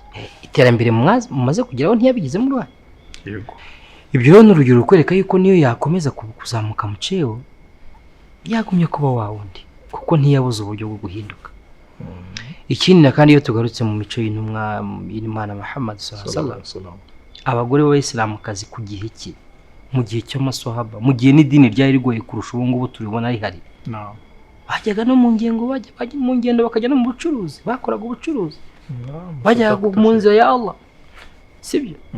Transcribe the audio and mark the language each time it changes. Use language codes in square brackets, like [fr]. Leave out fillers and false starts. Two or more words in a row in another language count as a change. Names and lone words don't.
[rw] Iterambere mumaze kugeraho ntiyabigizemo uruhare. Yego. Ibyo rero n'urugero rukwereka yuko niyo yakomeza kuzamuka mu cewo yagumye kuba wawundi kuko ntiyabuze uburyo bwo guhinduka. Ikindi kandi iyo tugarutse mu mico y'intumwa y'Imana Muhammad [ar] صلى الله عليه وسلم, [rw] abagore b'Abayisilamukazi ku gihe cye, mu gihe cy'amaswahaba, mu gihe n'idini ryari rigoye kurusha ubu ngubu turibona rihari, bajyaga no mu ngendo bakajya no mu bucuruzi, bakoraga ubucuruzi, bajyaga mu nzira ya Allah, sibyo?